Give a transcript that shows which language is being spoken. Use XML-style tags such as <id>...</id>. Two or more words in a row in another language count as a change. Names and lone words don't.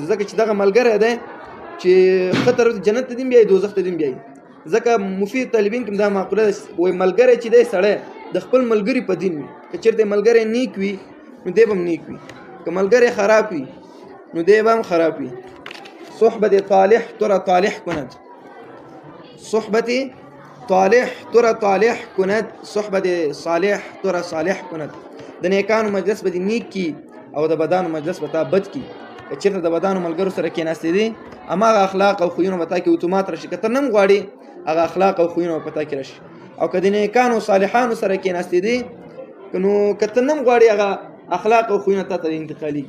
<ps>ځکه چې دغه ملګری دی چې ښه طرف جنت ته دې بیایي، دوزخ ته دې بیایي. ځکه مفید طالبین کې دا معقوله ده وایي ملګری چې دی سړی د خپل ملګري په دین وي. که چېرته ملګری نیک وي نو دی به هم نیک وي، که ملګری خراب وي نو دی به هم خراب وي.</ps> <fa>صحبت طالح ترى طالح کند، صحبت طالح ترى طالح کند، صحبت صالح ترى صالح کند.</fa> <ps>د نیکانو مجلس به دې نیک کی او د بدانو مجلس به تا بد کی. که چېرته د بدانو ملګرو سره کېناستې دي هماغه اخلاق او خویونه به تا کې اتومات راشي. که ته نه هم غواړې هغه اخلاق او خویونه به په تا کې راشي. او که د نیکانو صالحانو سره کېناستې دي نو که ته نه هم غواړې هغه اخلاق او خویونه تا ته انتقالېږي.</ps>